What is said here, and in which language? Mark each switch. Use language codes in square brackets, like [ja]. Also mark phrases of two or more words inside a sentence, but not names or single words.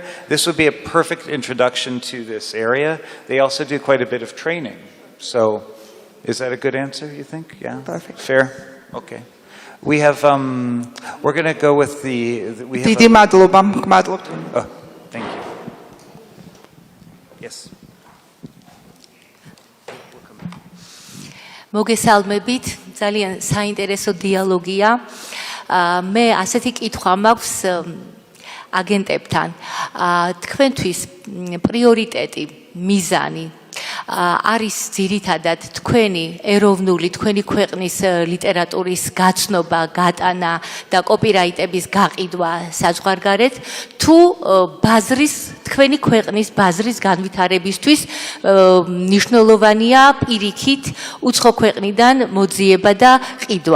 [en] This would be a perfect introduction to this area. They also do quite a bit of training. So is that a good answer, you think? Yeah? Perfect. Fair? Okay. We have, we're going to go with we have oh, thank you. Yes. [ka] მოგესალმებით, ძალიან საინტერესო დიალოგია. მე ასეთი კითხვა მაქვს აგენტებთან. თქვენთვის პრიორიტეტი, მიზანი არის ძირითადად თქვენი ეროვნული, თქვენი ქვეყნის ლიტერატურის გაცნობა, გატანა და კოპირაიტების გაყიდვა საზღვარგარეთ, თუ თქვენი ქვეყნის ბაზრის განვითარებისთვის მნიშვნელოვანია პირიქით უცხო ქვეყნიდან მოძიება და ყიდვა.